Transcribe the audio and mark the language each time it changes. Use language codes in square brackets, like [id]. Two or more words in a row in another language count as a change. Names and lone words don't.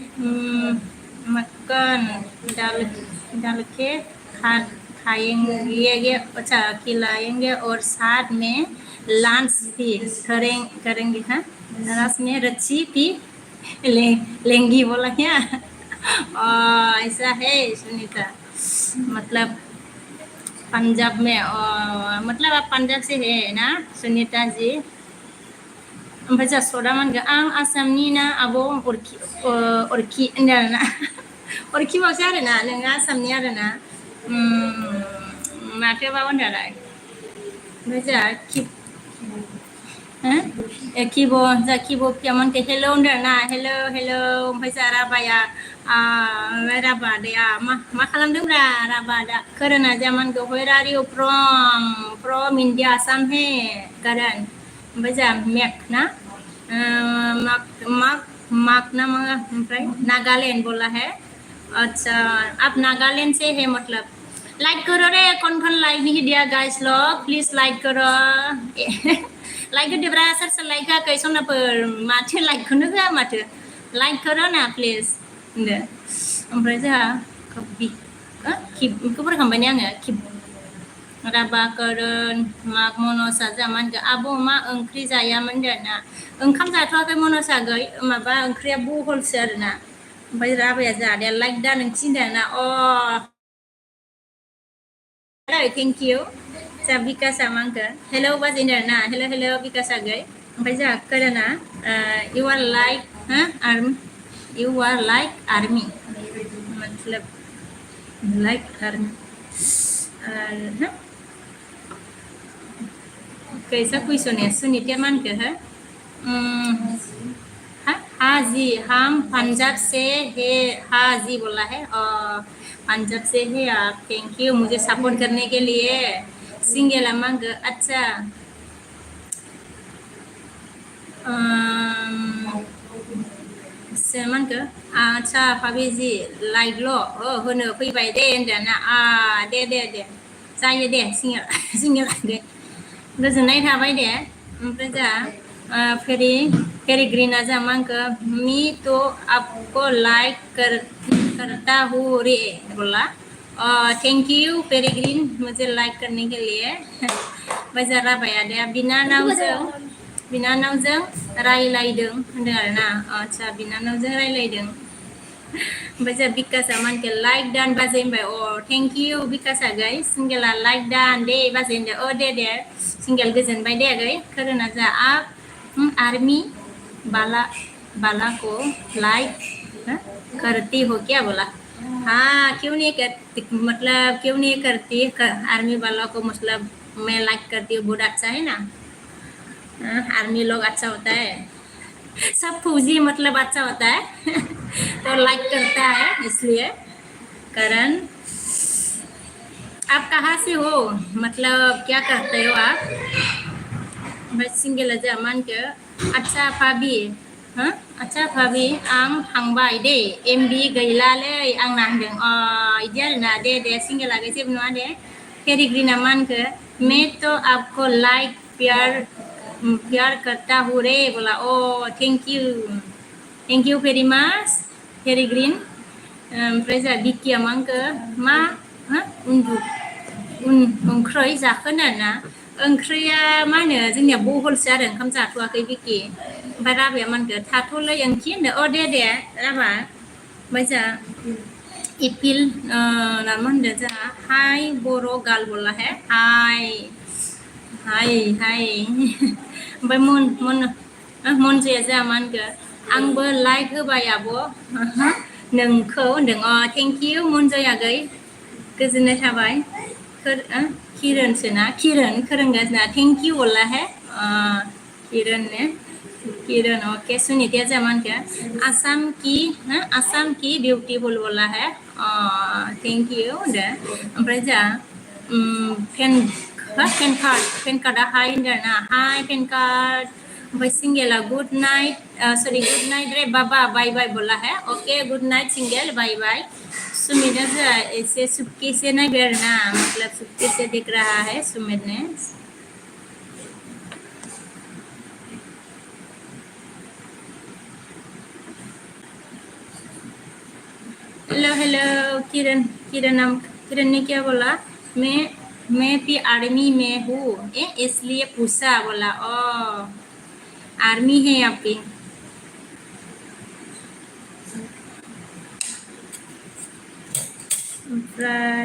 [hi] मक्खन डाल डाल के खा खाएंगे अच्छा खिलाएंगे और साथ में लंच भी करेंगे हाँ रस में रच्ची भी लेंगी बोला क्या ऐसा है सुनीता मतलब पंजाब में मतलब आप पंजाब से है ना सुनीता जी [brx] ओमफ्राय जा सदा मान आं आसामनि ना आब' अरखि होनदों आरोना अरखि बावसो आरोना नोङो आसामनि आरोना माथोबा होनदोंलाय ओमफ्राय जा किब' जा किब' पियामोन हेल' होनदों ना हेल' ओमफ्राय जा राबाया राबादाया मा खालामदोंब्रा राबादा खोरोना जामान [en] where are you from India [hi] आसाम है [brx] करण ओमफ्राय जा मेक ना [hi] माक ना ओमफ्राय नागालैंड बोला है अच्छा आप नागालैंड से है मतलब लाइक करो रे कौन लाइक नहीं दिया गाइस लोग प्लीज लाइक करो [brx] लाइक होदोब्रा सोर सोर लाइक होआखै सनाफोर माथो लाइकखौनो होआ माथो लाइक करो ना प्लिज होनदो ओमफ्राय जोंहा खिबखौ फरायखांबाय आङो खिब राबा करण माग मनसा जोंहा मा होनगोन आब' मा ओंख्रि जायामोन होनदों ओंखाम जाथ'वाखै मनसा गै माबा ओंख्रिया बहलसो आरोना ओमफ्राय राबाया जाहाथे लाइक दा नोंसि होनदों [en] Thank you [brx] जा बिकासा मा होनगोन हेल' बाजै होनदों हेल' बिकासा गै ओमफ्राय जोंहा करणा इउ आर लाइक आर्मी मतलब लाइक आर्मी [hi] कैसा क्वेश्चन है सुनीता मान के है हाँ जी हम पंजाब से है हाँ जी बोला है पंजाब से है आप [en] Thank you [hi] मुझे सपोर्ट करने के लिए सिंगल अमंग अच्छा मान के अच्छा भाभी जी लाइक ल' [brx] होनो फैबाय दे होनदों ना दे जायो दे सिंगल गोजोननाय थाबाय दे ओमफ्राय जा पेरिग्रिना जा मा होनखो [hi] मी तो आपको लाइक करता हूँ रे बोला [en] Thank you [brx] पेरिग्रिन [hi] मुझे लाइक करने के लिए [brx] ओमफ्राय जा राबाया दे बिनानावजों रायलायदों होनदों आरोना आदसा बिनानावजों रायलायदों ओमफ्राय जा बिकासा मा होनखो लाइक दान बाजै होनबाय [en] Thank you [brx] बिकासा गै सिंगेला लाइक दान दे बाजै होनदो दे सिंगेल गोजोनबाय [hi] दे गै खोरोना जा आप आर्मी बाला को लाइक करती हो क्या बोला हाँ क्यों नहीं करती मतलब क्यों नहीं करती आर्मी वाला को मतलब मैं लाइक करती हूँ बहुत अच्छा है ना आर्मी लोग अच्छा होता है सब फौजी मतलब अच्छा होता है तो लाइक करता है इसलिए करण आप कहाँ से हो मतलब क्या करते हो आप सिंगल जा मान के अच्छा भाभी अच्छा भाभी [brx] आं थांबाय दे एमबि गैलालै आंना होनदों इदि आरोना दे सिंगेला गै जेबो नङा दे पेरिग्रिना मा होनखो [hi] मैं तो आपको लाइक प्यार करता हूँ रे बोला [en] Thank you very much [brx] पेरिग्रिन ओमफ्राय जा बिकिया मा होनखो मा ओंख्रै जाखोनो ना ओंख्रिया मा होनो जोंनिया बहलसो आरो ओंखाम जाथ'वाखै बिकि ओमफ्राय राबाया मा होनखो थाथ'लै ओंखि होनदो दे राबा ओमफ्राय जा इपिल मा होनदो जोंहा हाय बर' गाल [hi] बोला है [brx] हाय ओमफ्राय मनजुया जोंहा मा होनखो आंबो लाइक होबाय आब' नोंखौ होनदों [en] Thank you [brx] मनजया गै गोजोननाय थाबाय [hi] किरण खोरोंगासिनो [en] Thank you [hi] बोला है किरण ने किरण ओके सुनीता जमान का आसाम की ब्यूटीफुल बोला है [en] Thank you [brx] दे ओमफ्राय जा पेन कार्डा हाय होनदों ना हाय पेन कार्ड ओमफ्राय सिंगेला [en] Good night sorry good night [hi] रे बाबा [en] bye bye [hi] बोला है [en] OK good night [hi] सिंगेल [en] bye bye [hi] सुमित जा ऐसे सुटकी से नहीं बैठना मतलब सुटकी से दिख रहा है सुमित ने हेलो हेलो किरण किरण ने क्या बोला मैं भी आर्मी में हूँ इसलिए पूछा बोला ओ आर्मी है आपकी ओमफ्राय